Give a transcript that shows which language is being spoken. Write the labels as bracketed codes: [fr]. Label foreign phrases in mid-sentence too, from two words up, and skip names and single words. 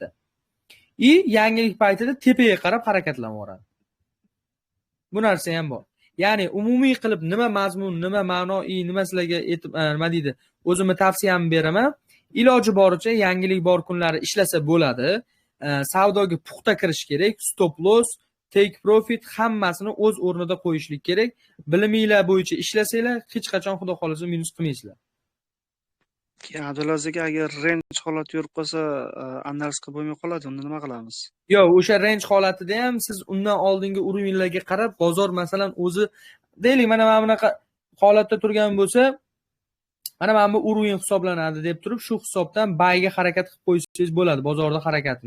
[uz] Yangilik paytida tepaga qarab harakatlanaveradi. Bu narsa ham bor. Ya'ni umumiy qilib nima mazmun, nima ma'noiy, nima sizlarga nima deydi, o'zimni tavsiyamni beraman. Iloji boricha yangilik bor kunlari ishlasa bo'ladi. Savdoga puxta kirish kerak. [en] Stop loss, take profit [uz] hammasini o'z o'rnida qo'yishlik kerak. Biliminglar bo'yicha ishlasanglar, hech qachon xudo xolasa minus qilmaysizlar. Abdulaziz agar range holati yurib qolsa, analiz qilib bo'lmay qoladi, unda nima qilamiz? Yo'q, o'sha range holatida ham siz undan oldingi urinlarga qarab, bozor masalan o'zi deylik, mana bunaqa holatda turgan bo'lsa, mana bu urin hisoblanadi deb turib, shu hisobdan buyga harakat qilib qo'ysangiz bo'ladi bozorda harakatini.